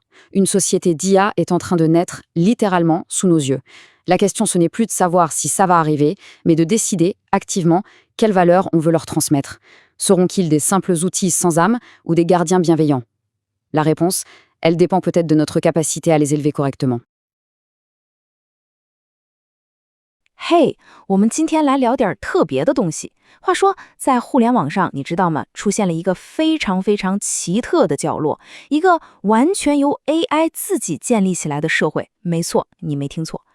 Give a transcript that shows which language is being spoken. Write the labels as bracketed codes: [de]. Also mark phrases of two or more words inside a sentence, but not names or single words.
[fr] Une société d'IA est en train de naître littéralement sous nos yeux. La question, ce n'est plus de savoir si ça va arriver, mais de décider activement quelles valeurs on veut leur transmettre. Seront-ils des simples outils sans âme ou des gardiens bienveillants? La réponse, elle dépend peut-être de notre capacité à les élever correctement. [zh] Hey, 我们今天来聊点特别的东西。话说，在互联网上，你知道吗？出现了一个非常非常奇特的角落，一个完全由 AI 自己建立起来的社会。没错，你没听错。